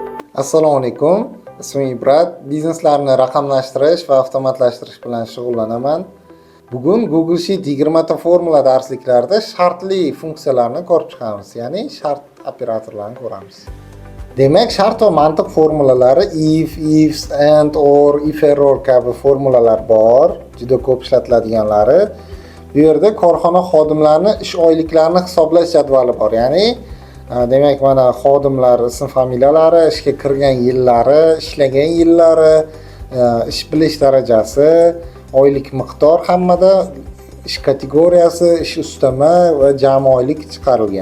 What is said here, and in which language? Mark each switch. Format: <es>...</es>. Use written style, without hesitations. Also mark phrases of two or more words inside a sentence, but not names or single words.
<uz>Assalomu alaykum. Ismim Ibrat. Bizneslarni raqamlashtirish va avtomatlashtirish bilan shug'ullanaman. Bugun Google Sheet 20 ta formula darsliklarida shartli funksiyalarni ko'rib chiqamiz, ya'ni shart operatorlarini ko'ramiz. Demak, shart va mantiq formulalari if, ifs, and, or,</uz> <en>if error</en> <uz>kabi formulalar bor, juda ko'p ishlatiladiganlari. Bu yerda korxona xodimlarining ish oyliklarini hisoblash jadvali bor, ya'ni demak, mana xodimlar ism familiyalari, ishga kirgan yillari, ishlagan yillari, ish bilish darajasi, oylik miqdor hammada, ish kategoriyasi, ish ustama va jami oylik chiqarilgan.</uz>